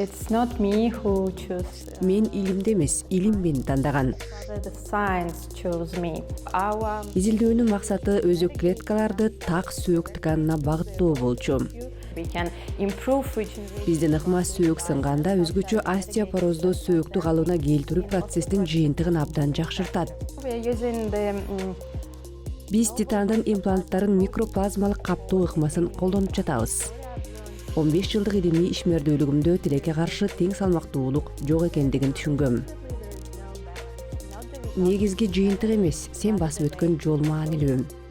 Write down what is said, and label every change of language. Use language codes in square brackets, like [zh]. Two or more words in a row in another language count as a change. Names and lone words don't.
[en] not me who chose. [ky] Мен илимде эмес, илим мени тандаган. [en] The science chose me. Our [ky] Изилдөөнүн максаты өзөк клеткаларды так сөөк тканына багыттоо болчу. [en] we can improve regeneration. [ky] Биздин ыкма сөөк сынганда өзгөчө остеопорозду сөөктү калыбына келтирүү процесстин жыйынтыгын абдан жакшыртат. [en] We are using the [ky] Биз титандын импланттарын микроплазмалык каптоо ыкмасын колдонуп жатабыз. 15 жылдык илимий ишмердүүлүгүмдө тилекке каршы тең салмактуулук жок экендигин түшүнгөм. Негизги жыйынтык эмес, сен басып өткөн жол маанилүү.